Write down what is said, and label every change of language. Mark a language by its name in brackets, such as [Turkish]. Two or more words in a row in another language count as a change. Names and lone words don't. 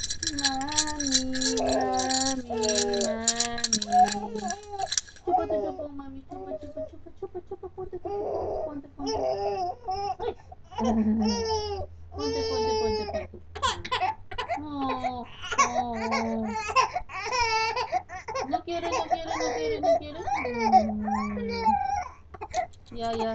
[Spanish] Mami, mami, mami. Chupa, te chupo, mami. Chupa, chupa, chupa, chupa, chupa. Ponte, te chupo. Ponte, ponte. Ay. Ponte, ponte, ponte, ponte. No, no. No quiere, no quiere, no quiere, no quiere. Ya, ya.